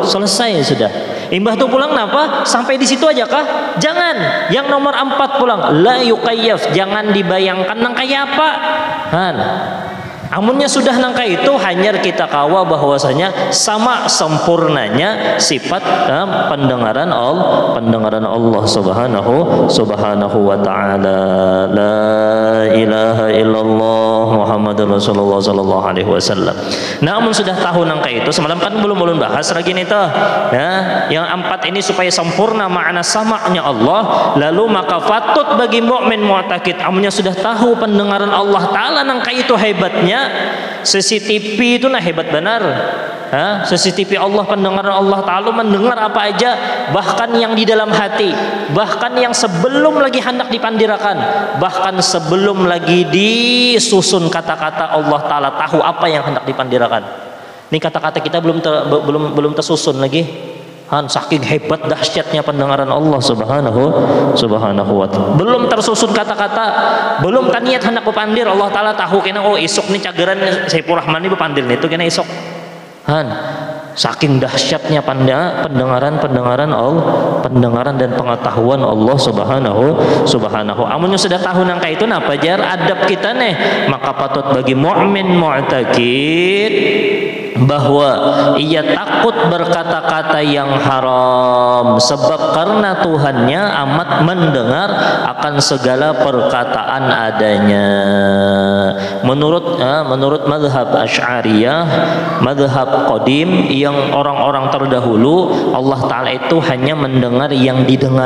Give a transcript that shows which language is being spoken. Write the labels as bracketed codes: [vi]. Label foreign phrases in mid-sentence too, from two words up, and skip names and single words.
[id] Selesai sudah. Imbah tuh pulang napa? Sampai di situ aja kah? Jangan. Yang nomor 4 pulang, [ar] لا يكيف, [id] jangan dibayangkan nang kayak apa. [bjn] Amunnya sudah nangka itu hanya kita kawa bahwasanya sama sempurnanya sifat pendengaran Allah [ar] سبحانه وتعالى. لا إله إلا الله محمد محمد رسول الله صلى الله عليه وسلم. [id] Namun sudah tahu nangka itu, semalam kan belum bahas lagi nih toh. Ya, yang empat ini supaya sempurna makna sama'nya Allah, lalu maka patut bagi mukmin mu'taqid amunnya sudah tahu pendengaran Allah taala nangka itu hebatnya. CCTV itu nah hebat benar. CCTV Allah, pendengaran Allah Ta'ala, mendengar apa aja, bahkan yang di dalam hati, bahkan yang sebelum lagi hendak dipandirakan, bahkan sebelum lagi disusun kata-kata, Allah Ta'ala tahu apa yang hendak dipandirakan. Ini kata-kata kita belum tersusun lagi. Saking hebat dahsyatnya pendengaran Allah [ar] سبحانه وتعالى. [bjn] Belum tersusun kata-kata, belum kan niat hendak berpandir, Allah Ta'ala tahu kena isuk nih cageran Saiful Rahman ini berpandir nih itu kena isuk. [id] Saking dahsyatnya pendengaran Allah, pendengaran dan pengetahuan Allah subhanahu. [bjn] Amunnya sudah tahu nangka itu napa jar adab kita nih, [id] maka patut bagi mukmin mu'taqid bahwa ia takut berkata-kata yang haram, sebab karena Tuhannya amat mendengar akan segala perkataan adanya. Menurut mazhab Asy'ariyah, mazhab qadim, yang orang-orang terdahulu, Allah Ta'ala itu hanya mendengar yang didengar.